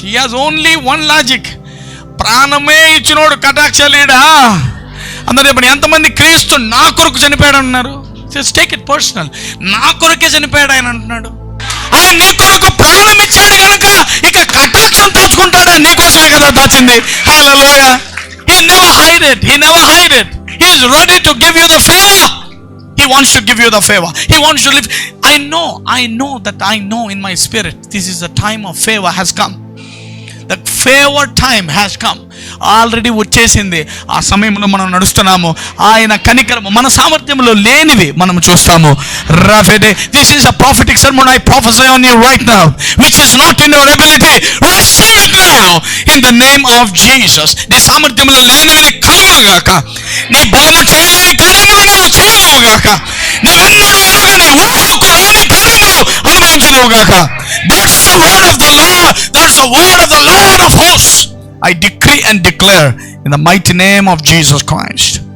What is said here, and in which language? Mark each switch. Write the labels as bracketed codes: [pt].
[en] He has only one logic. [te] ప్రాణమే ఇచ్చినోడు కటాక్షలేడా? అందరూ చెప్పండి. ఎంతమంది క్రీస్తు నా కొరకు చనిపోయాడు అంటున్నారు? [en] Just take it personal. [te] నా కొరకే చనిపోయాడు ఆయన అంటున్నాడు. ఆయన నీ కొరకు ప్రాణం ఇచ్చాడు కనుక ఇక కటాక్షం దాచుకుంటాడా? నీకోసమే కదా దాచింది. హల్లెలూయా. [en] He never hide it. He never hide it. He is ready to give you the favor. He wants to give you the favor. He wants to live. I know in my spirit this is the time of favor has come. The favor time has come. [te] Already వచ్చేసింది. ఆ సమయంలో మనం నడుస్తున్నాము. ఆయన కనికరము మన సామర్థ్యంలో లేనివి మనం చూస్తాము. [en] This is a prophetic sermon I prophesy on you right now, which is not in your ability. Receive it now in the name of Jesus. [te] నీ సామర్థ్యంలో లేనివి కలుగుగాక, నీ బలము చేయలేని కార్యములు నీవు చేయవుగాక, నీవెన్నడూ ఎరుగని ఊహకురాని కార్యములు అనుభవించదువుగాక. [en] That's the word of the Lord. That's the word of the Lord of hosts. I decree and declare in the mighty name of Jesus Christ.